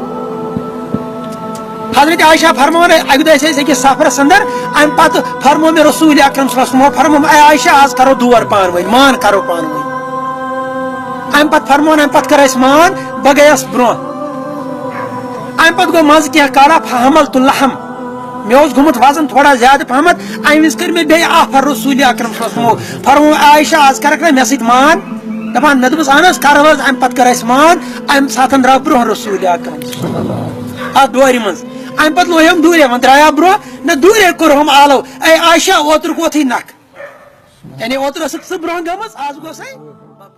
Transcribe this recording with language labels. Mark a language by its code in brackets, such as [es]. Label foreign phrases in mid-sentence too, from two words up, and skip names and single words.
[ks] حضرت عائشہ فرماوان اکہِ دۄہ ٲسۍ أسۍ أکِس سفرس اندر امہِ پتہٕ فرمو مےٚ رسول اکرم [ar] صلی اللہ علیہ وسلم [ks] فرمو اے عائشہ آز کرو دور پانہٕ ؤنۍ مان کرو پانہٕ ؤنۍ امہِ پتہٕ فرمون امہِ پتہٕ کر اسہِ مان بہٕ گٔیس برونٛہہ امہِ پتہٕ گوٚو منٛزٕ کینٛہہ کالا [ar] فحملت اللحم [ks] مےٚ اوس گوٚمُت وزن تھوڑا زیادٕ پہمتھ امہِ وِزِ کٔر مےٚ بیٚیہِ آفر رسول اکرم [ar] صلی اللہ علیہ وسلم [ks] فرمو عائشہ آز کرکھ نا مےٚ سۭتۍ مان دپان مےٚ دوٚپُس اہن حظ کرو حظ امہِ پتہٕ کر اسہِ مان امہِ ساتہٕ درٛاو برونٛہہ رسول اکرم اتھ دورِ منٛز امہِ پتہٕ لویوم دوٗرے وۄنۍ درٛایاو برونٛہہ نہ دوٗرے کوٚرہوم آلو اے عائشہ اوترٕ ووتھٕے نکھٕ یعنی اوترٕ ٲسٕکھ ژٕ برونٛہہ گٔمٕژ آز گوٚو سا